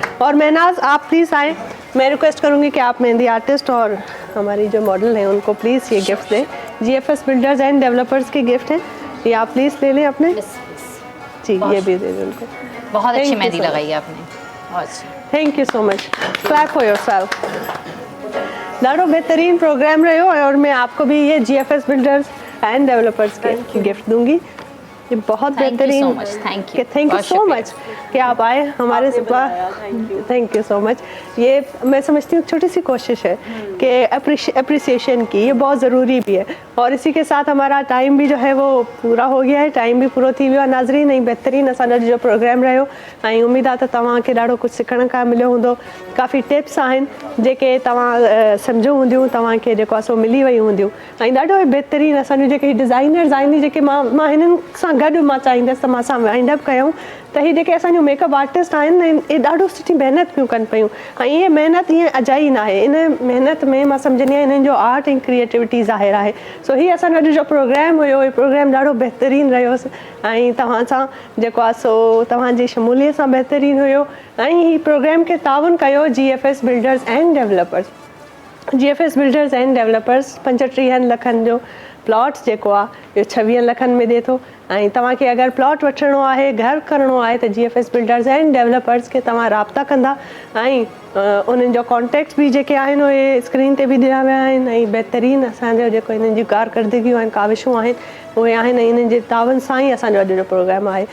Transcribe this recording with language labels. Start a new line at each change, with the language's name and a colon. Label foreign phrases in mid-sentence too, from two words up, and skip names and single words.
Urdu: اور مہناز آپ پلیز آئیں، میں ریکویسٹ کروں گی کہ آپ مہندی آرٹسٹ اور ہماری جو ماڈل ہیں ان کو پلیز یہ گفٹ دیں. GFS بلڈرز اینڈ ڈیولپرز کے گفٹ ہیں، یہ آپ پلیز لے لیں اپنے جی، یہ بھی دے دیں ان کو. بہت اچھی مہندی لگائی ہے آپ نے، بہت اچھی.
English: Thank you so much, clap for yourself.
Sindhi: ॾाढो बेहतरीन प्रोग्राम रहो
Urdu: اور میں آپ کو بھی یہ GFS بلڈرز اینڈ ڈیولپرز کے گفٹ دوں گی. یہ بہت بہترین,
English: thank you so much
Urdu: کہ آپ آئے ہمارے پاس,
English: thank you so much.
Urdu: یہ میں سمجھتی ہوں چھوٹی سی کوشش ہے کہ اپریسی ایشن کی، یہ بہت ضروری بھی ہے. اور اسی کے ساتھ ہمارا ٹائم بھی جو ہے وہ پورا ہو گیا ہے,
Sindhi: टाइम भी पूरो थी वियो आहे। नाज़रीन, ऐं बेहतरीन असांजो जो प्रोग्राम रहियो ऐं उम्मीद आहे त तव्हांखे ॾाढो कुझु सिखण खां मिलियो हूंदो। काफ़ी टिप्स आहिनि जेके तव्हां सम्झो हूंदियूं, तव्हांखे जेको आहे सो मिली वई हूंदियूं। ऐं ॾाढो बहितरीन असांजो जेके डिज़ाइनर्स आहिनि, जेके मां हिननि सां गॾु मां चाहींदसि त मां सां वाइंड अप कयूं त ही जेके असांजो मेकअप आर्टिस्ट आहिनि न, ये ॾाढो सुठी महिनत पियूं कनि पियूं। ऐं इहे महिनत ईअं अजाई न आहे, इन महिनत में मां सम्झंदी आहियां इन्हनि जो आर्ट ऐं क्रिएटिविटी ज़ाहिर आहे। सो हीअ असांजो जो प्रोग्राम हुयो, इहो प्रोग्राम ॾाढो बहितरीन रहियोसि ऐं तव्हां सां जेको आहे सो तव्हांजी शमूलियत सां बहितरीन हुयो। ऐं हीअ प्रोग्राम खे ताउन कयो GFS बिल्डर्स एंड डेवलपर्स। GFS बिल्डर्स एंड डेवलपर्स 35 लखनि जो प्लॉट्स जेको आहे इहो 26 लखनि में ॾिए थो। ऐं तव्हांखे अगरि प्लॉट वठिणो आहे, घर करिणो आहे त GFS बिल्डर्स एंड डेवलपर्स खे तव्हां राब्ता कंदा ऐं उन्हनि जो कॉन्टेक्ट्स बि जेके आहिनि उहे स्क्रीन ते बि ॾिना विया आहिनि। ऐं बहितरीन असांजो जेको हिननि जी कारकर्दगियूं आहिनि, काविशूं आहिनि उहे आहिनि, ऐं इन्हनि जे तावन सां ई असांजो अॼु जो प्रोग्राम आहे।